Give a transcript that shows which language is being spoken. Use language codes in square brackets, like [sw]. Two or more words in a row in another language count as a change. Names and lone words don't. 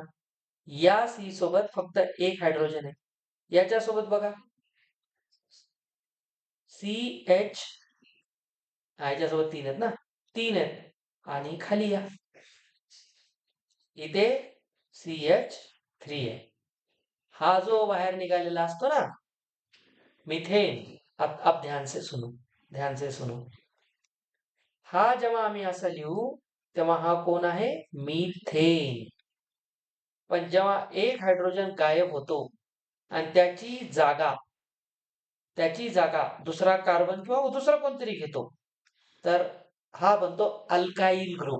[mr] या C सोबत फक्त एक हायड्रोजन आहे, याच्यासोबत बघा CH, ह्याच्यासोबत 3 आहेत ना, 3 आहेत. आणि खाली या, इथे CH3 आहे. हा जो बाहेर निघालेला असतो ना मिथेन, [hi] अब ध्यान से सुनो, ध्यान से सुनो. [mr] हा जेव्हा आम्ही असं लिहू तेव्हा हा कोण आहे? मिथेन. पण जेव्हा एक हायड्रोजन गायब होतो आणि त्याची जागा दुसरा कार्बन किंवा दुसरा कोणतरी घेतो, तर हा बनतो [en] alkyl group.